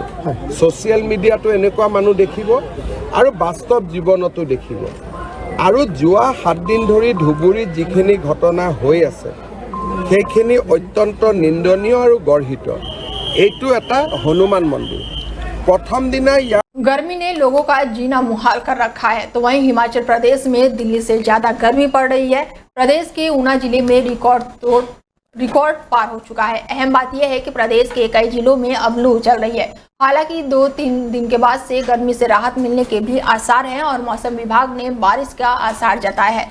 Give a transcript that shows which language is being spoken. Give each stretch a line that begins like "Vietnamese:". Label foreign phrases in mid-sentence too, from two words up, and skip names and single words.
English: social mediaতো
Assamese: এনেকুৱা মানুহ দেখিব আৰু বাস্তৱ জীৱনতো দেখিব। আৰু যোৱা 7 দিন ধৰি ধুবুৰীত যিখিনি ঘটনা হৈ আছে সেইখিনি অত্যন্ত নিন্দনীয় আৰু গৰ্হিত। এইটো এটা হনুমান মন্দিৰ।
Hindi: प्रथम दिन गर्मी ने लोगों का जीना मुहाल कर रखा है, तो वहीं हिमाचल प्रदेश में दिल्ली से ज्यादा गर्मी पड़ रही है। प्रदेश के ऊना जिले में रिकॉर्ड पार हो चुका है। अहम बात यह है कि प्रदेश के कई जिलों में अब लू चल रही है। हालांकि 2-3 दिन के बाद से गर्मी से राहत मिलने के भी आसार हैं और मौसम विभाग ने बारिश का आसार जताया है।